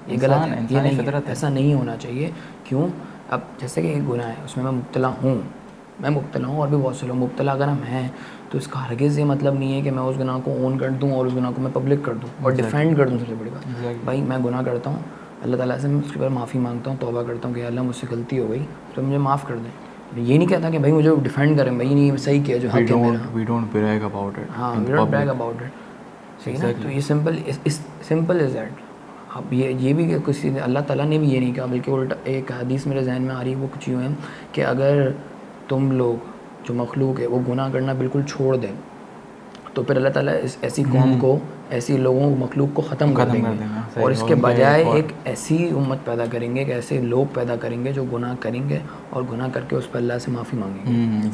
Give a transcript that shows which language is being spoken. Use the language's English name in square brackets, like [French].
[Hindi] ये गलत है, ये नहीं है, ऐसा नहीं होना चाहिए। क्यों? अब जैसे कि एक गुनाह है, उसमें मैं मुब्तला हूँ और भी बहुत से लोग मुब्तला अगर हम हैं, तो इसका हरगिज़ ये मतलब नहीं है कि मैं उस गुनाह को ओन कर दूँ और उस गुनाह को मैं पब्लिक कर दूँ और डिफेंड कर दूँ। सबसे बड़ी बात भाई, मैं गुनाह करता हूँ, अल्लाह ताला से मैं उसके बाद माफ़ी मांगता हूँ, तौबा करता हूँ कि अल्लाह मुझसे गलती हो गई तो मुझे माफ़ कर दें। ये नहीं कहता कि भाई मुझे डिफेंड करें, भाई नहीं सही किया जो हक है मेरा। [English] We don't brag about it. हाँ, we don't brag about it, [Hindi] सही ना। तो ये [English] Simple is that. [Hindi] अब ये भी किसी अल्लाह ताला ने भी ये नहीं कहा, बल्कि उल्टा एक हदीस मेरे जहन में आ रही है, वो कुछ यूँ है कि अगर तुम लोग जो मखलूक है वो गुनाह करना बिल्कुल छोड़ दें तो फिर अल्लाह ताला ऐसी कौम को, ऐसी लोगों मखलूक को ख़त्म कर देंगे और इसके बजाय एक ऐसी उम्मत पैदा करेंगे कि ऐसे लोग पैदा करेंगे जो गुनाह करेंगे और गुनाह करके उस पर अल्लाह से माफ़ी मांगेंगे।